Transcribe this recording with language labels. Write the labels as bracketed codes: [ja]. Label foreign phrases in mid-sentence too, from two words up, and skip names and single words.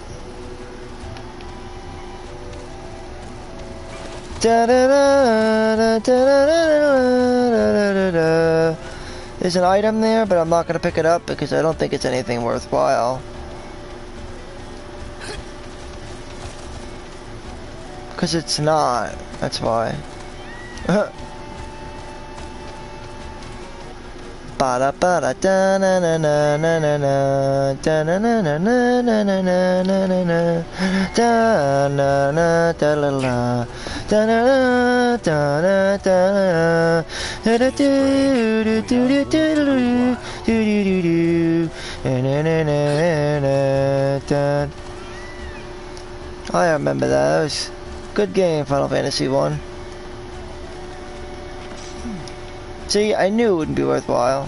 [en] There's an item there, but I'm not gonna pick it up because I don't think it's anything worthwhile. Because it's not, that's why. Ba ba da da na na na na na na da na na na na na na na na na na da na na da la la da na na da na da da da do do do do do do do do do na na na na da. I remember that. That was a good game, Final Fantasy 1. See, I knew it wouldn't be worthwhile.